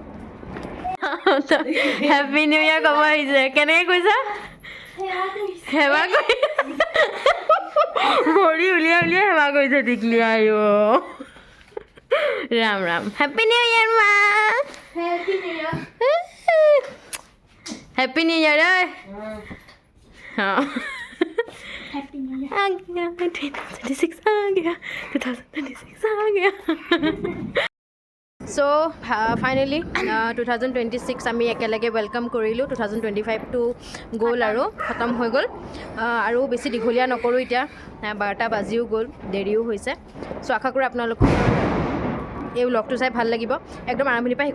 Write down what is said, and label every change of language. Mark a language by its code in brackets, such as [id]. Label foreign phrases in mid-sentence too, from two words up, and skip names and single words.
[en] Happy New Year [as] ক'ব আহিছে কেনেকৈ কৈছা সেৱা কৰি ভৰি উলিয়াই উলিয়াই সেৱা কৰিছে টিকলি আইঅ ৰাম ৰাম [en] Happy New Year [as] মা [en] Happy New Year [as] ঐ [en] Happy New Year. [hi] आ गया 2026 आ गया [as] 2026 आ गया [en] So finally 2026 [as] আমি একেলগে ওয়েলকাম কৰিলোঁ 2025টো গ'ল আৰু খতম হৈ গ'ল আৰু বেছি দীঘলীয়া নকৰোঁ এতিয়া 12টা বাজিও গ'ল দেৰিও হৈছে চ' আশা কৰোঁ আপোনালোকক এই ব্লগটো চাই ভাল লাগিব একদম আৰম্ভণিৰ পৰা